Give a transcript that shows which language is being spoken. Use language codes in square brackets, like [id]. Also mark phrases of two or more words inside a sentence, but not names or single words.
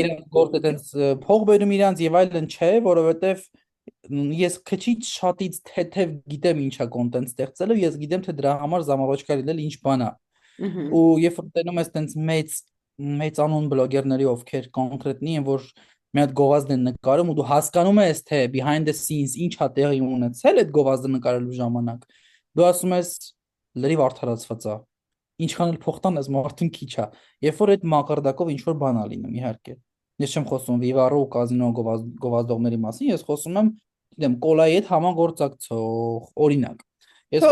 [hy] իրանք գործ այդպես փող բերում իրանք եւ այլն, չէ, որովհետև ես քչից շատից թեթև գիտեմ ինչա կոնտենտ ստեղծելը, ես գիտեմ թե դրա համար զամավոճկա լինել ինչ բան է։ Ահա։ Ու երբ որ տենում ես տենց մեծ անուն բլոգերների, ովքեր կոնկրետնի են, որ մի հատ գովազդ են նկարում ու դու հասկանում ես թե [en] behind the scenes [hy] ինչա տեղի ունեցել այդ գովազդը նկարելու ժամանակ, դու ասում ես լրիվ արդարացված է, ինչքան էլ փող տան, այս մարդուն քիչ է, երբ որ այդ մակարդակով ինչ որ բան ա լինում, իհարկե։ Ես չեմ խոսում Viva-ro ու կազինո գովազդողների մասին, ես խոսում եմ, գիտեմ, կոլայի հետ համագործակցող, օրինակ։ Ես